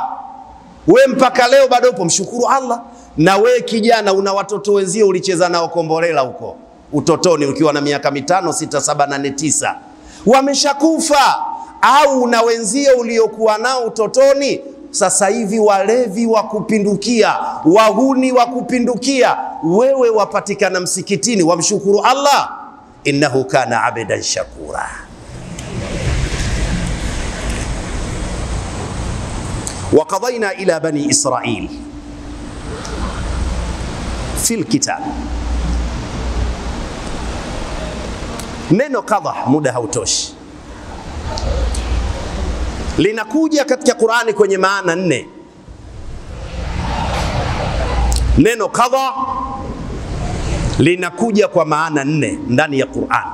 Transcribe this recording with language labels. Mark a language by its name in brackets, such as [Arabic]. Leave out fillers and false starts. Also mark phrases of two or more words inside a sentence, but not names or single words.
[Swahili] We mpaka leo bado upo, mshukuru Allah. Na we kijana una watoto wenzio ulicheza nao kombolela huko utotoni ukiwa na miaka 5, 6, 7, 8, 9, wameshakufa. Au una wenzio uliokuwa nao utotoni sasa hivi walevi wa kupindukia, wahuni wa kupindukia, wewe wapatikana msikitini, wamshukuru Allah. [Arabic] إنه كان عبدا شكورا. وقضينا إلى بني إسرائيل في الكتاب. [Swahili] Neno qadha muda hautoshi, linakuja katika Qur'ani kwenye maana 4. Neno qadha linakuja kwa maana 4 ndani ya Qur'an.